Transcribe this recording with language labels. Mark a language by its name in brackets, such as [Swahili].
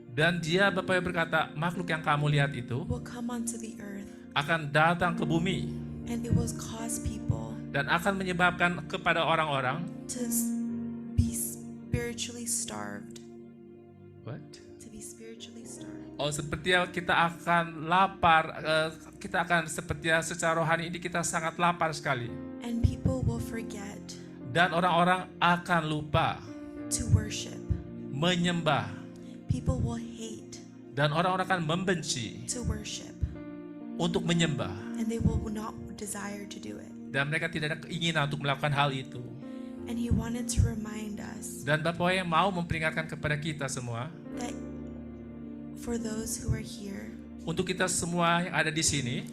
[Indonesian] Dan dia, Bapak Yahweh berkata, makhluk yang kamu lihat itu [English] will come onto the earth, [Indonesian] akan datang ke bumi [English] and it will cause people [Indonesian] dan akan menyebabkan kepada orang-orang [English] to be spiritually starved. What? To be spiritually starved. [Indonesian] Oh, seperti kita akan lapar, kita akan seperti secara rohani ini kita sangat lapar sekali. [English] And people will forget [Indonesian] Dan orang-orang akan lupa [English] to worship. [Indonesian] menyembah. [English] People will hate [Indonesian] Dan orang-orang akan membenci [English] to worship, [Indonesian] untuk menyembah. [English] and they will not desire to do it. [Indonesian] Dan mereka tidak ada keinginan untuk melakukan hal itu. [English] And he wanted to remind us [Indonesian] Dan Bapak yang mau memperingatkan kepada kita semua, [English] that for those who are here [Indonesian] untuk kita semua yang ada di sini,